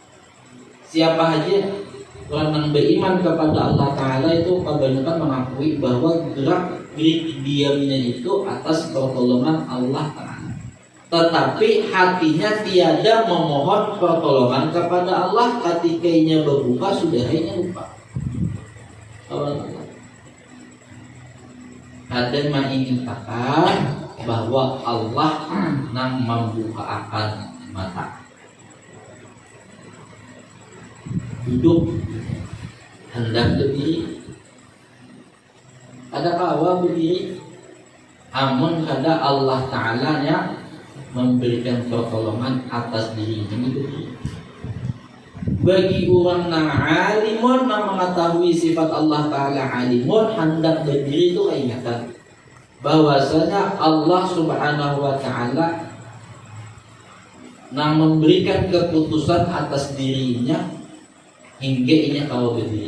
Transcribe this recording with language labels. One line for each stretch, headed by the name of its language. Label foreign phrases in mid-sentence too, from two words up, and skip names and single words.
Indonesian: Siapa aja orang yang beriman kepada Allah Ta'ala itu kebanyakan mengakui bahwa gerak-gerik diamnya itu atas pertolongan Allah Ta'ala, tetapi hatinya tiada memohon pertolongan kepada Allah. Ketika ia berbuka sudah hanya lupa.
Banjar: Ada yang mengatakan bahwa Allah nang membuka akan mata, duduk hendak berdiri, ada kawa berdiri, amun kada Allah Ta'ala yang memberikan pertolongan atas dirinya berdiri.
Indonesian: Bagi orang yang alimun, yang mengetahui sifat Allah Ta'ala alimun, hendak berdiri itu ingatan bahwasanya Allah
Arabic: سبحانه وتعالى
Indonesian: yang memberikan keputusan atas dirinya hingga ini kau berdiri.